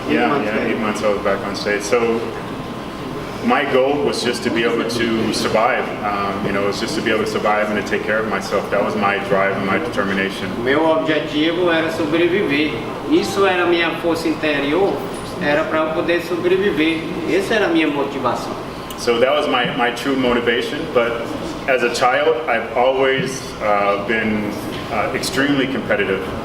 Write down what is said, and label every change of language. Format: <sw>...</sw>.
<en>8 months I was back on stage. So my goal was just to be able to survive. It was just to be able to survive and to take care of myself. That was my drive and my determination.</en> <pt>Meu objetivo era sobreviver. Isso era a minha força interior, era para eu poder sobreviver. Essa era a minha motivação.</pt> <en>So that was my true motivation. But as a child, I've always been extremely competitive.</en>